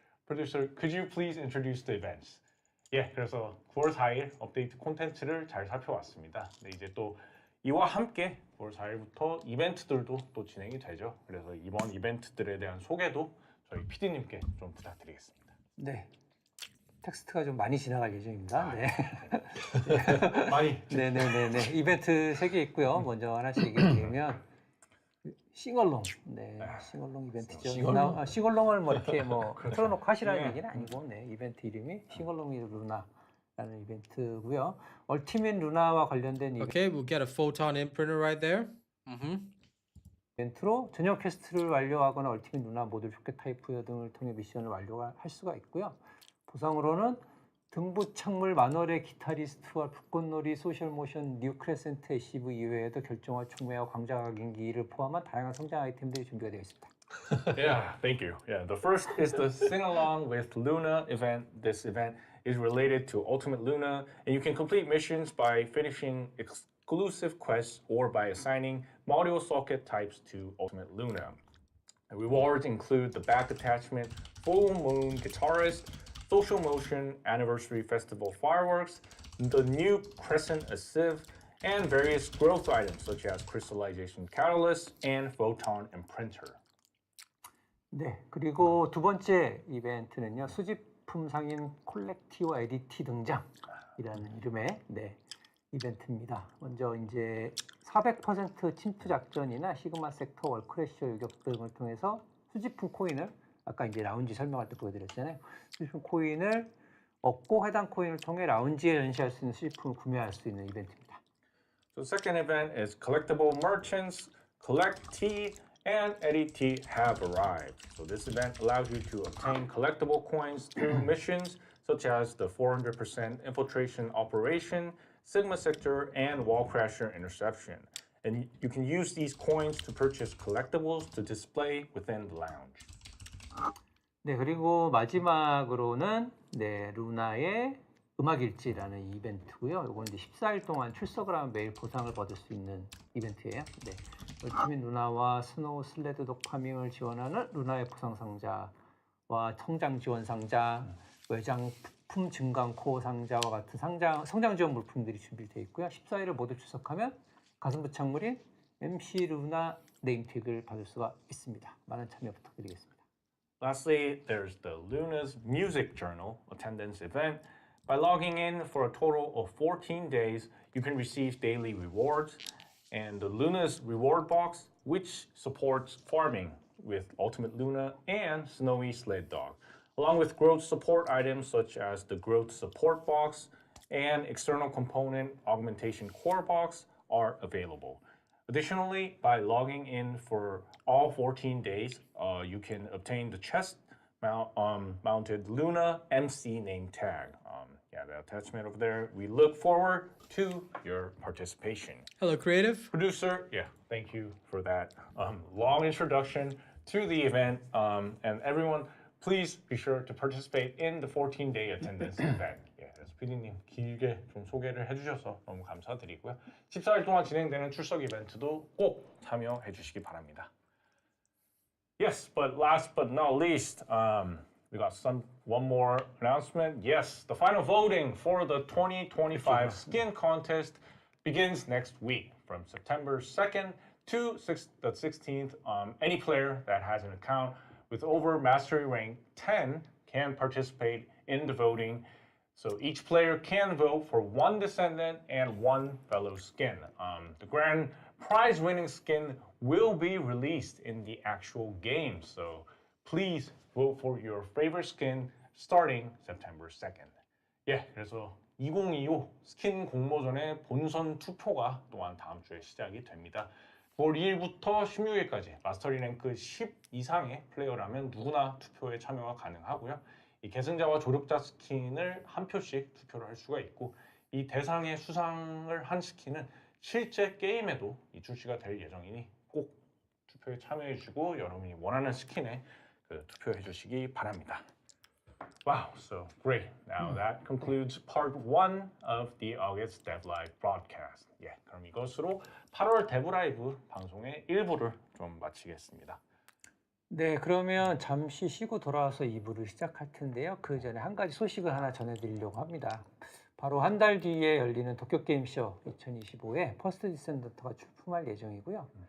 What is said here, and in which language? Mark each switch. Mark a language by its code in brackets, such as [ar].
[en] Producer, could you please introduce the events? [ko] 예, 그래서 9월 4일 업데이트 콘텐츠를 잘 살펴봤습니다. 네, 이제 또 이와 함께 9월 4일부터 이벤트들도 또 진행이 되죠. 그래서 이번 이벤트들에 대한 소개도 저희 PD님께 좀 부탁드리겠습니다. 네. 텍스트가 좀 많이 지나갈 예정입니다. 네. 많이. 네네네네. 이벤트 3개 있고요. 먼저 하나씩 얘기드리면 싱얼롱. 네, 싱얼롱 이벤트죠. 싱얼롱? 싱얼롱을 뭐 이렇게 뭐 틀어놓고 하시라는 얘기는 아니고, 네, 이벤트 이름이 싱얼롱 루나라는 이벤트고요. 얼티밋 루나와 관련된 [en] Okay, we'll get a photon imprinter right there. [ko] 이벤트로 전용 퀘스트를 완료하거나 얼티밋 루나 모듈 쇼켓 타입 부여 등을 통해 미션을 완료할 수가 있고요. 보상으로는 등부 창물 만월의 기타리스트와 불꽃놀이 소셜모션 뉴 크레센트 애시브 이외에도 결정화 총매와 광자 각인기를 포함한 다양한 성장 아이템들이 준비가 되어 있습니다. [en] Yeah, thank you. Yeah, the first is the Sing Along with Luna event. This event is related to Ultimate Luna, and you can complete missions by finishing exclusive quests or by assigning module socket types to Ultimate Luna. The rewards include the back attachment, Full Moon Guitarist, Social Motion Anniversary Festival Fireworks, the new Crescent a Sieve, and various growth items such as Crystallization Catalyst and Photon Imprinter. [ko] 네, 그리고 두 번째 이벤트는요, 수집품 상인 콜렉티와 에디티 등장이라는 이름의 이벤트입니다. 먼저 이제 400% 침투 작전이나 시그마 섹터 월크래셔 유격 등을 통해서 수집품 코인을, 아까 이제 라운지 설명할 때 보여드렸잖아요. 수집품 코인을 얻고 해당 코인을 통해 라운지에 연시할 수 있는 수집품을 구매할 수 있는 이벤트입니다. [en] So the second event is collectible merchants, collect tea, and Eddie T have arrived. So this event allows you to obtain collectible coins through missions such as the 400% infiltration operation, Sigma sector, and wall crasher interception. And you can use these coins to purchase collectibles to display within the lounge. [ko] 네, 그리고 마지막으로는 루나의 음악일지라는 이벤트고요. 이건 이제 14일 동안 출석을 하면 매일 보상을 받을 수 있는 이벤트예요. 네, 얼티밋 루나와 스노우 슬레드 도파밍을 지원하는 루나의 보상 상자와 성장 지원 상자, 외장품 증강 코어 상자와 같은 성장 지원 물품들이 준비되어 있고요. 14일을 모두 출석하면 가슴 부착물인 MC 루나 네임택을 받을 수가 있습니다. 많은 참여 부탁드리겠습니다. [en] Lastly, there's the Luna's Music Journal attendance event. By logging in for a total of 14 days, you can receive daily rewards. And the Luna's reward box, which supports farming with Ultimate Luna and Snowy Sled Dog, along with growth support items such as the growth support box and external component augmentation core box are available. Additionally, by logging in for all 14 days, you can obtain the chest mounted Luna MC name tag. Yeah, the attachment over there. We look forward to your participation. Hello, Creative. Producer, yeah, thank you for that long introduction to the event. And everyone, please be sure to participate in the 14-day attendance event. [ko] 예, 그래서 PD님 길게 좀 소개를 해주셔서 너무 감사드리고요. 14일 동안 진행되는 출석 이벤트도 꼭 참여해 주시기 바랍니다. [en] Yes, but last but not least, we got one more announcement. Yes, the final voting for the 2025 skin contest begins next week from September 2nd to the 16th. Any player that has an account with over mastery rank 10 can participate in the voting. So each player can vote for one Descendant and one fellow skin. The grand prize winning skin will be released in the actual game. So please vote for your favorite skin starting September 2nd. [ko] 예, 그래서 2025 스킨 공모전의 본선 투표가 또한 다음 주에 시작이 됩니다. 9월 2일부터 16일까지 마스터리 랭크 10 이상의 플레이어라면 누구나 투표에 참여가 가능하고요. 이 계승자와 조력자 스킨을 한 표씩 투표를 할 수가 있고 이 대상의 수상을 한 스킨은 실제 게임에도 출시가 될 예정이니 꼭 투표에 참여해 주시고 여러분이 원하는 스킨에 투표해 주시기 바랍니다. [en] Wow, so great. Now that concludes part 1 of the August Dev Live broadcast. [ko] 예, 그럼 이것으로 8월 데브 라이브 방송의 1부를 좀 마치겠습니다. 네, 그러면 잠시 쉬고 돌아와서 2부를 시작할 텐데요. 그 전에 한 가지 소식을 하나 전해드리려고 합니다. 바로 한 달 뒤에 열리는 도쿄게임쇼 2025에 퍼스트 디센던트가 출품할 예정이고요.